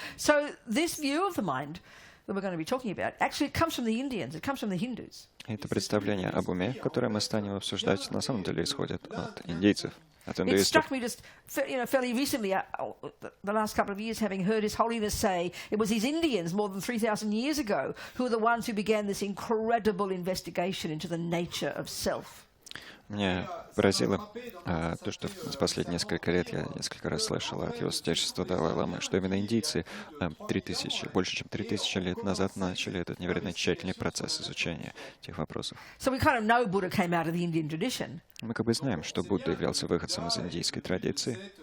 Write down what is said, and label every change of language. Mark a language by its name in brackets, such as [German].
[English] So this view of the mind that we're going to be talking about, actually it comes from the Indians, it comes from the Hindus. [Russian] Это представление об уме, которое мы станем обсуждать, на самом деле исходит от индейцев, от [English] It [Russian] индуистов. [English] struck me just, fairly recently, the last couple of years, having heard His Holiness say it was these Indians more than 3,000 years ago who were the ones who began this incredible investigation into the nature of self. [Russian] Меня поразило то, что за последние несколько лет я несколько раз слышал от его святейшества Далай-ламы, что именно индийцы больше чем 3000 лет назад начали этот невероятно тщательный процесс изучения этих вопросов. [English] So we kind of know Buddha came out of the Indian tradition. [Russian] Мы как бы знаем, что Будда являлся выходцем из индийской традиции,